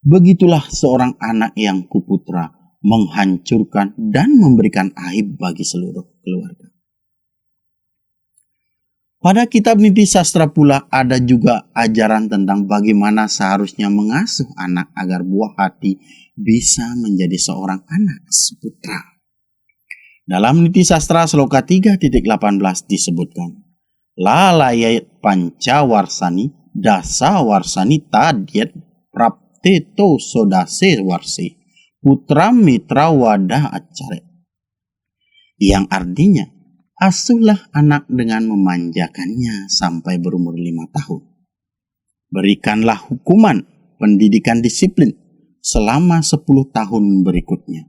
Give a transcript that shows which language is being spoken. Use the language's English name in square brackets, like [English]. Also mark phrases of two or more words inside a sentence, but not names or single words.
[Indonesian] Begitulah seorang anak yang kuputra menghancurkan dan memberikan aib bagi seluruh keluarga. Pada kitab Niti Sastra pula ada juga ajaran tentang bagaimana seharusnya mengasuh anak agar buah hati bisa menjadi seorang anak seputra. Dalam Niti Sastra Sloka 3.18 disebutkan, [Sanskrit] लालयेत् पञ्चवर्षाणि दश वर्षाणि ताडयेत् प्राप्ते तु षोडशे वर्षे पुत्रं मित्रवद् आचरेत्. [Indonesian] Yang artinya, asuhlah anak dengan memanjakannya sampai berumur 5 tahun. Berikanlah hukuman, pendidikan disiplin selama 10 tahun berikutnya.